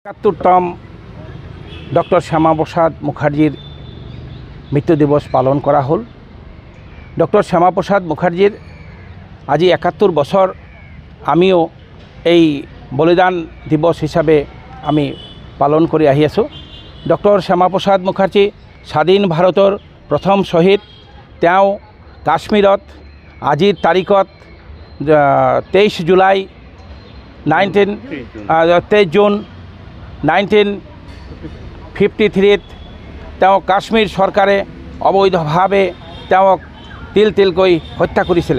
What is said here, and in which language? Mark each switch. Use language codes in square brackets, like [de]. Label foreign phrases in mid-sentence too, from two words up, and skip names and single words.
[bn] ৭১তম ডক্টর শ্যামাপ্রসাদ মুখার্জির মৃত্যু দিবস পালন করা হল। [as] ডক্টর শ্যামাপ্রসাদ মুখার্জির আজি ৭১ বছর আমিও এই বলিদান দিবস হিসাবে আমি পালন কৰি আহি আছো। ডক্টর শ্যামাপ্রসাদ মুখার্জি স্বাধীন ভাৰতৰ প্ৰথম শহীদ। তেওঁ কাশ্মীৰত আজিৰ তাৰিখত 23 জুলাই 23 জুন 1953 তেওঁ কাশ্মীৰ চৰকাৰে অবৈধভাৱে তেওঁক তিল তিলকৈ হত্যা কৰিছিলে।